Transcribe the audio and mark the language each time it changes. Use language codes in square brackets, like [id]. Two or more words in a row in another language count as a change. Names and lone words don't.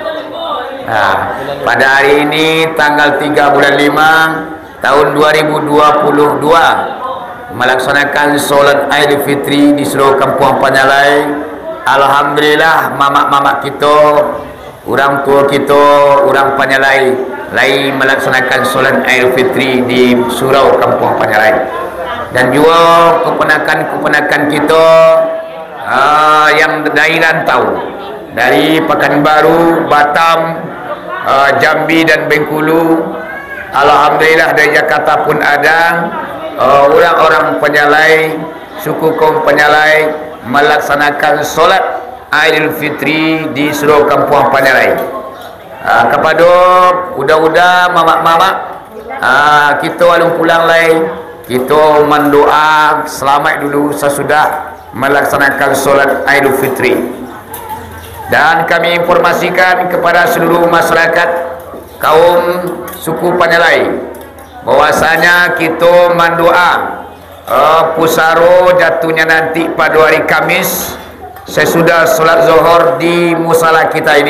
[id] Pada hari ini tanggal 3 bulan 5 tahun 2022 melaksanakan solat Aidil Fitri di Surau Kampung Panyalai. Alhamdulillah mama-mama kita orang tua kita, orang Panyalai lain melaksanakan solat Aidilfitri di surau kampung Panyalai. Dan juga keponakan-keponakan kita yang dari rantau, dari Pekanbaru, Batam, Jambi dan Bengkulu. Alhamdulillah dari Jakarta pun ada orang-orang Panyalai, suku kaum Panyalai melaksanakan solat Aidilfitri di surau kampung Panyalai. Kepada udah mamak-mamak, kita walung pulang lain, kita mendoa selamat dulu sesudah melaksanakan solat Aidilfitri. Dan kami informasikan kepada seluruh masyarakat kaum suku Panyalai bahwasanya kita mendoa pusaro jatuhnya nanti pada hari Kamis sesudah solat zuhur di musala kita ini.